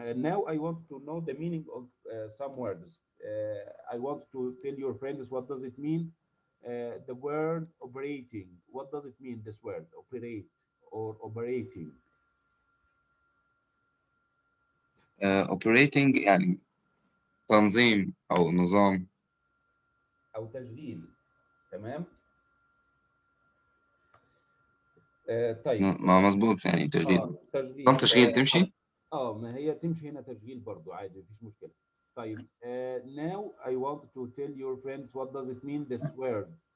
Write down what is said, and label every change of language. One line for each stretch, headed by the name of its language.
English: Now I want to know the meaning of some words. I want to tell your friends what does it mean. The word operating, what does it mean, this word operate or operating?
Arabic: operating يعني تنظيم أو نظام. أو تشغيل. تمام. طيب ما مظبوط يعني تشغيل. نظام تشغيل. تشغيل تمشي. ما هي تمشي هنا تشغيل برضو عادي مفيش مشكلة.
English: طيب now I want to tell your friends what does it mean, this word.